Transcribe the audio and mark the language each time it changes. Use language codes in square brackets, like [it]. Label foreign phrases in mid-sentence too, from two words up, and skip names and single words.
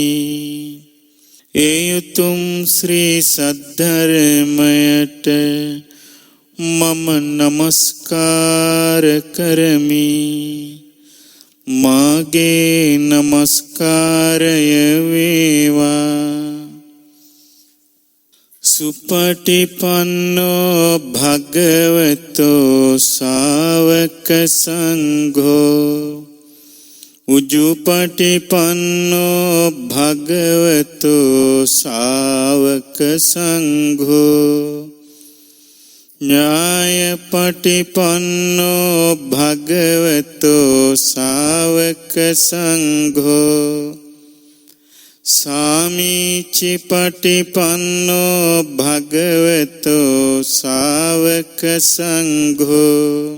[si] ඒ උතුම් ශ්‍රී සද්ධර්මයට මම නමස්කාර කරමි. මාගේ නමස්කාරය වේවා. [pi] සුපටිපන්නෝ භගවතෝ ශාවක සංඝෝ උජුපටිපන්නෝ භගවතෝ ශාවක සංඝෝ ඥායපටිපන්නෝ භගවතෝ ශාවක සංඝෝ සාමීචි පටිපන්නෝ භගවතෝ ශාවක සංඝෝ